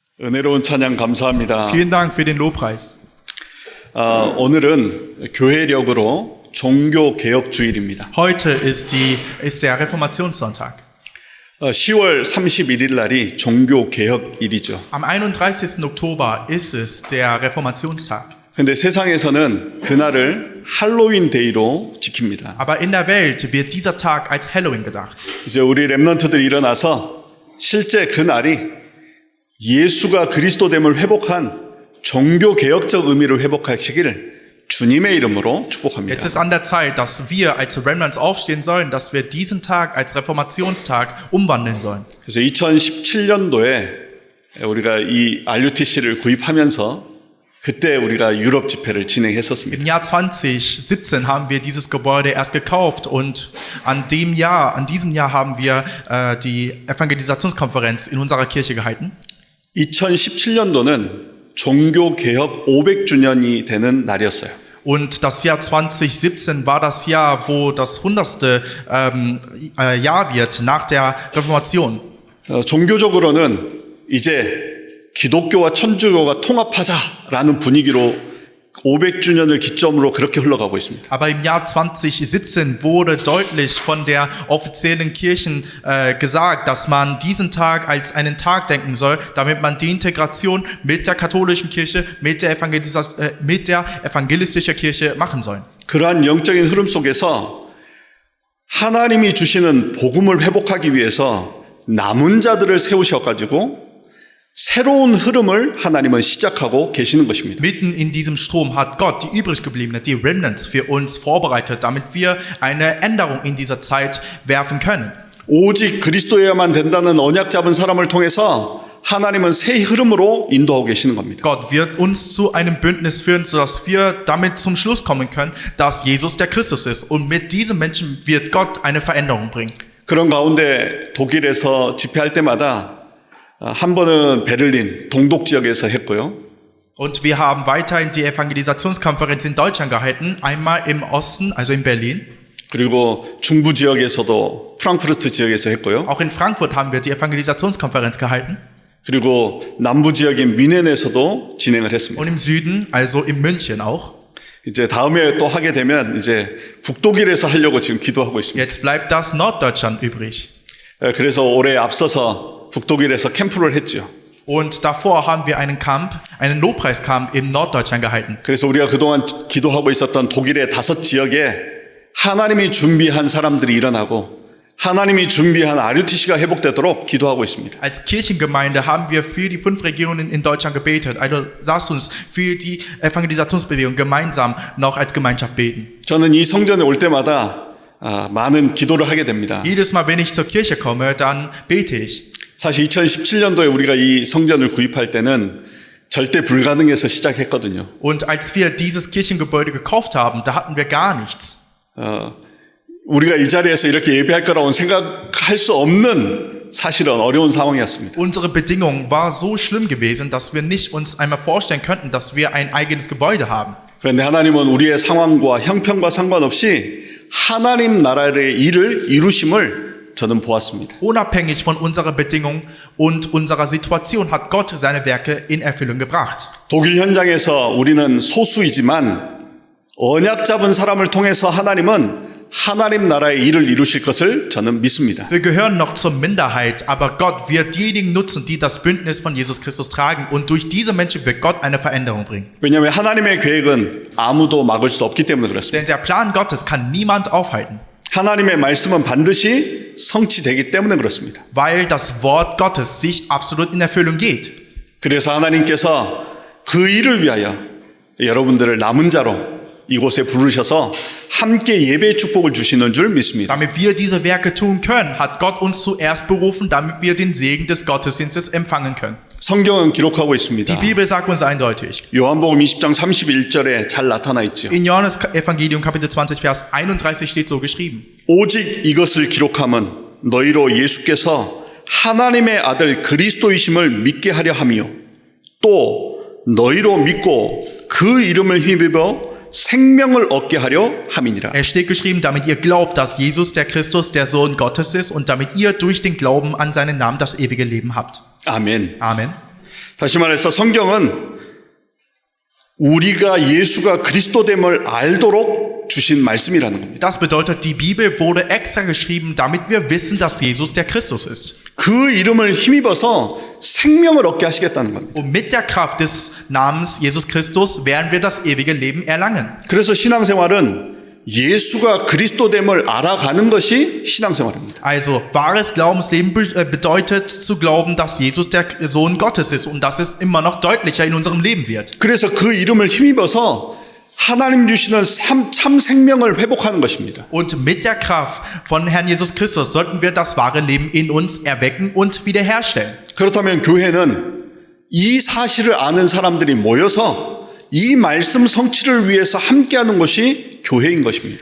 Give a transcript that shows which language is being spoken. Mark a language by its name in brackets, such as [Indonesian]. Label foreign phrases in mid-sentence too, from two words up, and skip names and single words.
[Korean] 은혜로운 찬양 감사합니다. [German] Vielen Dank für den Lobpreis. [Korean] 오늘은 교회력으로 종교 개혁 주일입니다. [German] Heute ist der Reformationssonntag. [Korean] 10월 31일 날이 종교 개혁일이죠. [German] Am 31. Oktober ist es der Reformationstag. [Korean] 근데 세상에서는 그날을 할로윈 데이로 지킵니다. [German] Aber in der Welt wird dieser Tag als Halloween gedacht. [Korean] 이제 우리 렘넌트들이 일어나서 실제 그날이 예수가 그리스도됨을 회복한 종교 개혁적 의미를 회복하시기를 주님의 이름으로 축복합니다. [German] Jetzt ist an der Zeit, dass wir als Remnants aufstehen sollen, dass wir diesen Tag als Reformationstag umwandeln sollen. [Korean] 그래서 2017년도에 우리가 이 RUTC를 구입하면서 그때 우리가 유럽 집회를 진행했었습니다. [German] Im Jahr 2017 haben wir dieses Gebäude erst gekauft und an diesem Jahr haben wir die Evangelisationskonferenz in unserer Kirche gehalten. [Korean] 2017년도는 종교 개혁 500주년이 되는 날이었어요. [German] Und das Jahr 2017 war das Jahr, wo das 100. Jahr wird nach der Reformation. [Korean] 종교적으로는 이제 기독교와 천주교가 통합하자라는 분위기로 500주년을 기점으로 그렇게 흘러가고 있습니다. [German] Aber im Jahr 2017 wurde deutlich von der offiziellen Kirchen gesagt, dass man diesen Tag als einen Tag denken soll, damit man die Integration mit der katholischen Kirche, mit der evangelistischen Kirche machen soll. [Korean] 그러한 영적인 흐름 속에서 하나님이 주시는 복음을 회복하기 위해서 남은 자들을 세우셔가지고 새로운 흐름을 하나님은 시작하고 계시는 것입니다. [German] Mitten in diesem Strom hat Gott die übriggebliebenen, die Remnants für uns vorbereitet, damit wir eine Änderung in dieser Zeit werfen können. [Korean] 오직 그리스도여야만 된다는 언약 잡은 사람을 통해서 하나님은 새 흐름으로 인도하고 계시는 겁니다. [German] Gott wird uns zu einem Bündnis führen, sodass wir damit zum Schluss kommen können, dass Jesus der Christus ist. Und mit diesem Menschen wird Gott eine Veränderung bringen. [Korean] 그런 가운데 독일에서 집회할 때마다 한 번은 베를린 동독 지역에서 했고요. [German] Und wir haben weiterhin die Evangelisationskonferenz in Deutschland gehalten, einmal im Osten, also in Berlin. [Korean] 그리고 중부 지역에서도 프랑크푸르트 지역에서 했고요. [German] Auch in Frankfurt haben wir die Evangelisationskonferenz gehalten. [Korean] 그리고 남부 지역인 미넨에서도 진행을 했습니다. [German] Und im Süden, also in München auch. [Korean] 이제 다음에 또 하게 되면 이제 북독일에서 하려고 지금 기도하고 있습니다. [German] Jetzt bleibt das Norddeutschland übrig. [Korean] 그래서 올해 앞서서 북독일에서 캠프를 했죠. [German] Und davor haben wir einen Lobpreiscamp in Norddeutschland gehalten. [Korean] 그래서 우리가 그동안 기도하고 있었던 독일의 5 지역에 하나님이 준비한 사람들이 일어나고 하나님이 준비한 RUTC가 회복되도록 기도하고 있습니다. [German] Als Kirchengemeinde haben wir für die 5 Regionen in Deutschland gebetet. Also lasst uns für die Evangelisationsbewegung gemeinsam noch als Gemeinschaft beten. [Korean] 저는 이 성전에 올 때마다 많은 기도를 하게 됩니다. [German] Jedes Mal, wenn ich zur Kirche komme, dann bete ich. [Korean] 사실 2017년도에 우리가 이 성전을 구입할 때는 절대 불가능해서 시작했거든요. [German] Und als wir dieses Kirchengebäude gekauft haben, da hatten wir gar nichts. [Korean] 우리가 이 자리에서 이렇게 예배할 거라고는 생각할 수 없는 사실은 어려운 상황이었습니다. [German] Unsere Bedingung war so schlimm gewesen, dass wir nicht uns einmal vorstellen könnten, dass wir ein eigenes Gebäude haben. [Korean] 그런데 하나님은 우리의 상황과 형편과 상관없이 하나님 나라의 일을 이루심을 저는 보았습니다. [German] Unabhängig von unserer Bedingung und unserer Situation hat Gott seine Werke in Erfüllung gebracht. [Korean] 독일 현장에서 우리는 소수이지만 언약 잡은 사람을 통해서 하나님은 하나님 나라의 일을 이루실 것을 저는 믿습니다. [German] Wir gehören noch zur Minderheit, aber Gott wird diejenigen nutzen, die das Bündnis von Jesus Christus tragen, und durch diese Menschen wird Gott eine Veränderung bringen. [Korean] 왜냐하면 하나님의 계획은 아무도 막을 수 없기 때문에 그렇습니다. [German] Denn der Plan Gottes kann niemand aufhalten. [Korean] 하나님의 말씀은 반드시 성취되기 때문에 그렇습니다. [German] Weil das Wort Gottes sich absolut in Erfüllung geht. [Korean] 그래서 하나님께서 그 일을 위하여 여러분들을 남은 자로 이곳에 부르셔서 함께 예배의 축복을 주시는 줄 믿습니다. [German] Damit wir diese Werke tun können, hat Gott uns zuerst berufen, damit wir den Segen des Gottesdienstes empfangen können. [Korean] 성경은 기록하고 있습니다. [German] Die Bibel sagt uns eindeutig. [Korean] 요한복음 20장 31절에 잘 나타나 있죠. [German] In Johannes Evangelium Kapitel 20 Vers 31 steht so geschrieben. [Korean] 오직 이것을 기록함은 너희로 예수께서 하나님의 아들 그리스도이심을 믿게 하려 함이요 또 너희로 믿고 그 이름을 힘입어 생명을 얻게 하려 함이니라. [German] Es steht geschrieben, damit ihr glaubt, dass Jesus der Christus, der Sohn Gottes ist, und damit ihr durch den Glauben an seinen Namen das ewige Leben habt. [Korean] 아멘. [German] Amen. [Korean] 다시 말해서 성경은 우리가 예수가 그리스도됨을 알도록 주신 말씀이라는 겁니다. [German] Das bedeutet, die Bibel wurde extra geschrieben, damit wir wissen, dass Jesus der Christus ist. [Korean] 그 이름을 힘입어서 생명을 얻게 하시겠다는 겁니다. [German] Und mit der Kraft des Namens Jesus Christus werden wir das ewige Leben erlangen. [Korean] 그래서 신앙생활은 예수가 그리스도됨을 알아가는 것이 신앙생활입니다. [German] Also, wahres Glaubensleben bedeutet zu glauben, dass Jesus der Sohn Gottes ist und dass es immer noch deutlicher in unserem Leben wird. [Korean] 그래서 그 이름을 힘입어서 하나님 주시는 참 생명을 회복하는 것입니다. [German] Und mit der Kraft von Herrn Jesus Christus sollten wir das wahre Leben in uns erwecken und wiederherstellen. [Korean] 그렇다면 교회는 이 사실을 아는 사람들이 모여서 이 말씀 성취를 위해서 함께하는 것이 교회인 것입니다.